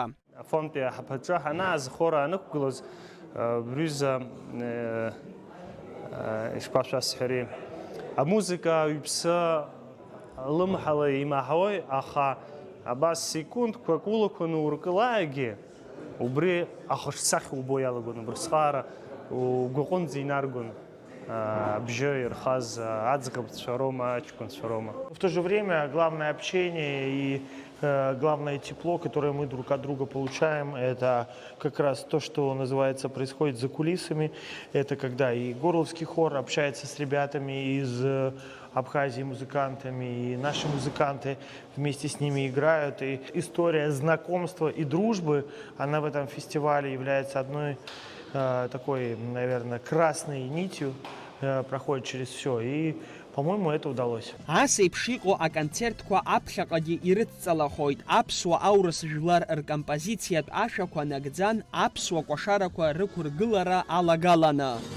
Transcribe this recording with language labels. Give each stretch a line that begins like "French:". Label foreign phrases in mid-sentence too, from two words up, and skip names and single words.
Abkhazian: Афонтәи аҳаԥаҿы ҳанааз ахора анықәгылоз брҩыза ишԥашәасҳәари, амузика иԥсы лымҳала имаҳауеи, аха абас секундқәак улақәаны уркылааигьы убри ахаҿсахьа убо иалагон, убырсҟаара угәаҟынӡа инаргон абжьы ирхаз аӡӷабцәа роума, аҷкәынцәа роума.
Russian: В то же время главное общение и главное тепло, которое мы друг от друга получаем, это как раз то, что называется, происходит за кулисами. Это когда и Горловский хор общается с ребятами из Абхазии, музыкантами, и наши музыканты вместе с ними играют. И история знакомства и дружбы, она в этом фестивале является одной такой, наверное, красной нитью, проходит через все. И По-моему, это удалось.
Abkhazian: Ас еиԥш иҟоу аконцертқәа аԥхьаҟагьы ирыцҵалахоит. Аԥсуа аурыс жәлар ркомпозициатә ашәақәа нагӡан аԥсуа кәашарақәа рықәыргылара алагаланы.